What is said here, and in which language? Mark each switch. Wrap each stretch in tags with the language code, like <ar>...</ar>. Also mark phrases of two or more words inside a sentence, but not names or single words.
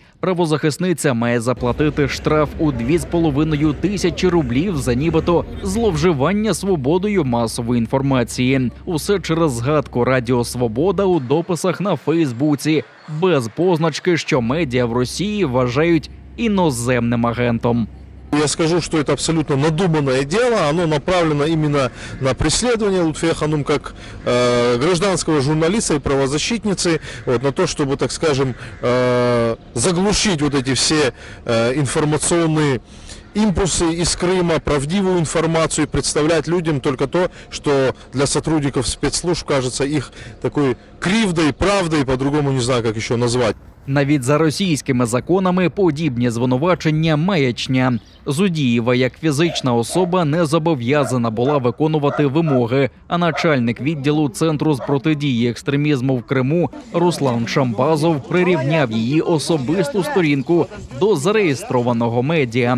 <uk>Правозахисниця має заплатити штраф у 2,5 тисячі рублів за нібито зловживання свободою масової інформації. Усе через згадку Радіо Свобода у дописах на Фейсбуці, без позначки, що медіа в Росії вважають іноземним агентом.</uk> <ru>Я скажу, что это абсолютно надуманное дело, оно направлено именно на преследование Лутфия Ханум как гражданского журналиста и правозащитницы, на то, чтобы, так скажем, заглушить вот эти все информационные импульсы из Крыма, правдивую информацию и представлять людям только то, что для сотрудников спецслужб кажется их такой кривдой, правдой, по-другому не знаю, как еще назвать.</ru> <uk>Навіть за російськими законами подібні звинувачення – маячня. Зудієва як фізична особа не зобов'язана була виконувати вимоги, а начальник відділу Центру з протидії екстремізму в Криму Руслан Шамбазов прирівняв її особисту сторінку до зареєстрованого медіа.</uk>